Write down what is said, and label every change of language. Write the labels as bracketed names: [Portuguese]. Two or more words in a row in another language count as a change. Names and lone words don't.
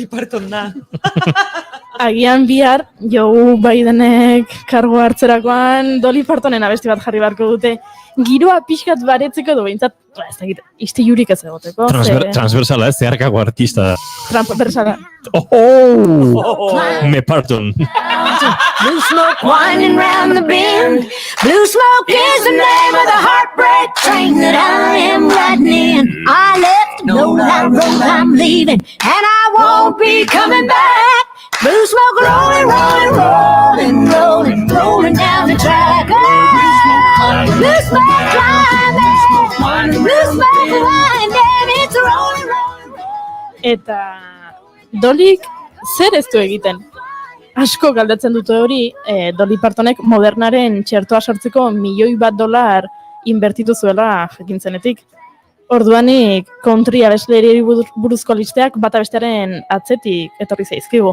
[Basque] Dolly Parton da. Agian bihar, Joe Bidenek kargu hartzerakoan Dolly Partonen abesti bat jarri beharko dute. Giroa pixkat baretzeko edo behintzat, ez dakit, istilurik ez egoteko. Transversala ez, zeharkako artista. Transversala. Me Parton. [English] Blue smoke winding round the bend. Blue smoke is the name of the heartbreak train that I am riding in. I left no road, I'm leaving, and I won't be coming back. Blue smoke rolling, rolling, rolling, rolling, rolling down the track. Blue smoke climbing, blue smoke winding, it's rolling, rolling, rolling. [Basque] Eta Dollyk zer ez du egiten? Asko galdetzen dute hori, Dolly Partonek modernaren txertoa sortzeko $1.000.000 inbertitu zuela jakintzenetik. Orduanik country abesleriari buruzko listeak bata bestearen atzetik etorri zaizkigu.